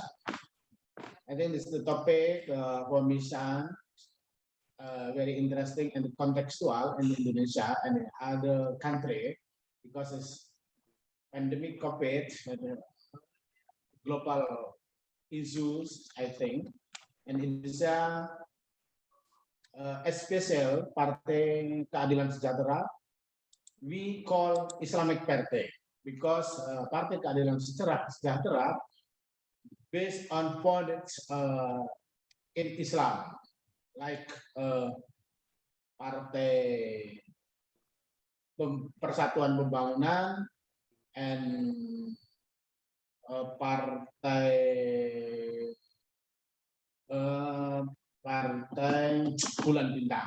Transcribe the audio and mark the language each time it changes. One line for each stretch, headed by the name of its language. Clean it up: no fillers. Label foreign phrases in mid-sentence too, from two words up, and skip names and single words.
English: I think this is the topic for Misran, very interesting and contextual in Indonesia and other country because it's pandemic COVID, global issues, I think. And Indonesia, especially Partai Keadilan Sejahtera, we call Islamic Party because Partai Keadilan Sejahtera based on founded in Islam, like Partai Persatuan Pembangunan and Partai Bulan Bintang.